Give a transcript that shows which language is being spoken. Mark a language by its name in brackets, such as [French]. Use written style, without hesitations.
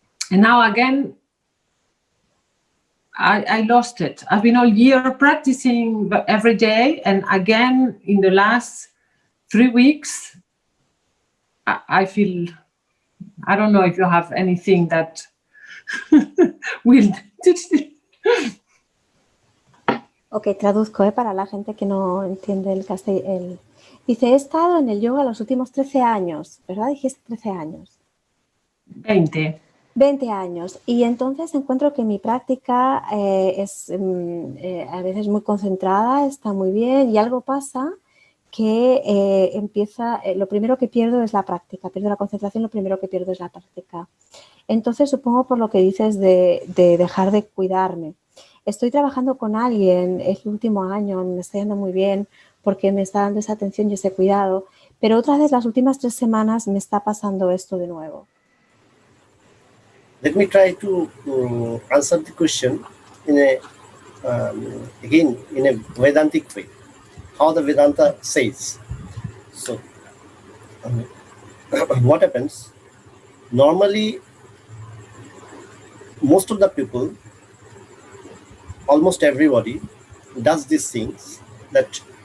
[English] And now again, I lost it. I've been all year practicing every day, and again in the last 3 weeks, I feel, I don't know if you have anything that will... [Spanish] Ok, traduzco para la gente que no entiende el castellano. Dice, he estado en el yoga los últimos 13 años, ¿verdad? Dijiste 13 años. 20. 20 años. Y entonces encuentro que mi práctica es a veces muy concentrada, está muy bien, y algo pasa que lo primero que pierdo es la práctica, pierdo la concentración, lo primero que pierdo es la práctica. Entonces supongo por lo que dices de dejar de cuidarme. Estoy trabajando con alguien el último año, me está yendo muy bien porque me está dando esa atención y ese cuidado, pero otra vez las últimas 3 semanas me está pasando esto de nuevo. [English] Let me try to answer the question in a again in a Vedantic way, how the Vedanta says. So what happens normally, most of the people, almost everybody does these things, that